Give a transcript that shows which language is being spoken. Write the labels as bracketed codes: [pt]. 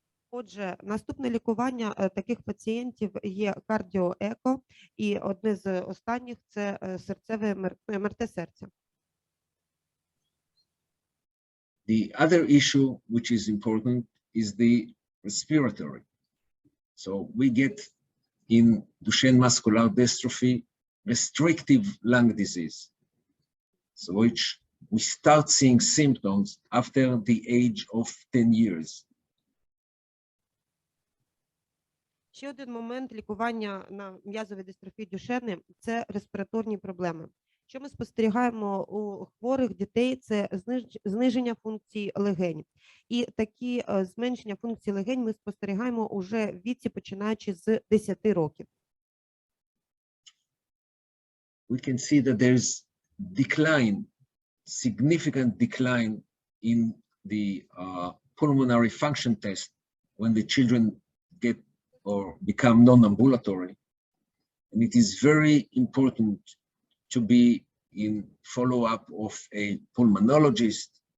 [uk] Отже, наступне лікування таких пацієнтів є кардіоеко, і одне з останніх – це серцеве МРТ серця. [en] The other issue which is important is the respiratory. So we get in Duchenne muscular dystrophy restrictive lung disease, so which we start seeing symptoms after the age of 10 years. [uk] Ще один момент лікування на м'язовій дистрофії Дюшени – це респіраторні проблеми. Що ми спостерігаємо у хворих дітей – це зниження функцій легень. І такі зменшення функцій легень ми спостерігаємо уже в віці, починаючи з 10 років. [en] We can see that there's decline, significant decline in the pulmonary function test when the children get or become non-ambulatory. And it is very important to be in follow-up of a pulmonologist.